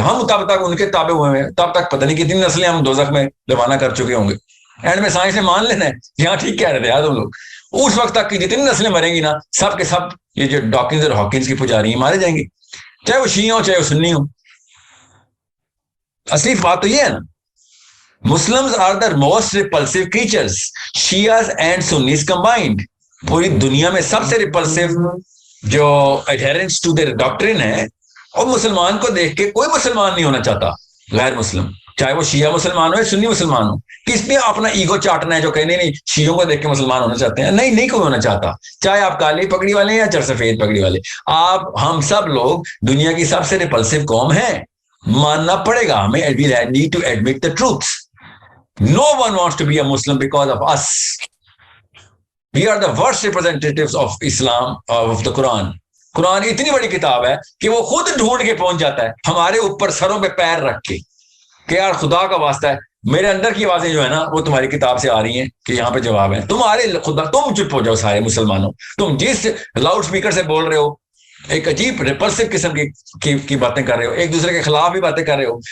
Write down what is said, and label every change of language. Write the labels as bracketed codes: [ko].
[ur] ہم تب تک ان کے تابع ہوئے ہیں، تب تک پتہ نہیں کتنی نسلیں ہم دوزخ میں روانہ کر چکے ہوں گے. اینڈ میں سائنس نے مان لینا ہے یہاں ٹھیک کہہ رہے تھے یار تم لوگ. اس وقت تک کی جتنی نسلیں مریں گی نا، سب کے سب یہ جو ڈاکنز اور ہاکنز کی پجاری ہیں مارے جائیں گے، چاہے وہ شیعہ ہو چاہے وہ سنی ہو. اصلی بات تو یہ ہے نا, [en] Muslims are the most repulsive creatures, Shias and Sunnis combined. [ur] پوری دنیا میں سب سے repulsive جو [en] adherents to their doctrine [ur] ہے, اور مسلمان کو دیکھ کے کوئی مسلمان نہیں ہونا چاہتا غیر مسلم, چاہے وہ شیعہ مسلمان ہو یا سنی مسلمان ہو. کس نے اپنا ایگو چاٹنا ہے جو کہ نہیں شیعوں کو دیکھ کے مسلمان ہونا چاہتے ہیں؟ نہیں کوئی ہونا چاہتا, چاہے آپ کالی پگڑی والے ہیں یا چرسفید پگڑی والے. ہم سب لوگ دنیا کی سب سے repulsive قوم ہیں, ماننا پڑے گا ہمیں. [en] We need to admit the truth. No one wants to be a Muslim because of us. We are the worst representatives of Islam, of the Quran. [ur] قرآن اتنی بڑی کتاب ہے کہ وہ خود ڈھونڈ کے پہنچ جاتا ہے ہمارے اوپر سروں پہ پیر رکھ کے کہ یار خدا کا واسطہ ہے, میرے اندر کی آوازیں جو ہے نا وہ تمہاری کتاب سے آ رہی ہیں کہ یہاں پہ جواب ہے. تمہارے خدا, تم چپ ہو جاؤ سارے مسلمانوں, تم جس لاؤڈ اسپیکر سے بول رہے ہو ایک عجیب ریپلسو قسم کی باتیں کر رہے ہو, ایک دوسرے کے خلاف بھی باتیں کر رہے ہو.